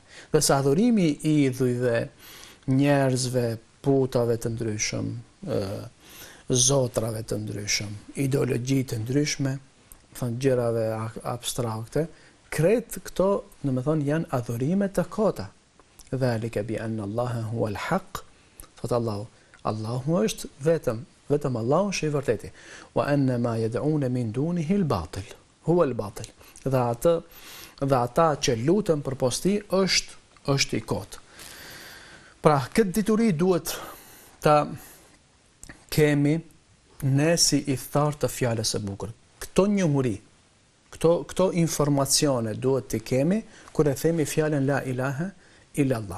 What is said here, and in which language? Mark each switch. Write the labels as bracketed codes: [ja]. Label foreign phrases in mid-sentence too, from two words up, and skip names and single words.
[sq] Dhe sa adhurimi i idhujve, njerëzve, putave të ndryshëm, zotrave të ndryshëm, ideologji të ndryshme, thënë gjërave abstrakte, kretë këto, në me thonë, janë adhurime të kota. [ar] ذلك بأن الله هو الحق, [sq] thotë Allahu, Allahu është vetëm Allahu është i vërteti. [ar] وأن ما يدعون من دونه الباطل هو الباطل. [sq] Dhe ata që lutën përpos tij është i kotë. Pra, këtë dituri duhet ta kemi ne si i thartë të fjalës së bukur. Këto njohuri, këto informacione duhet të kemi kur e themi fjalën [ar] لا إله إلا الله.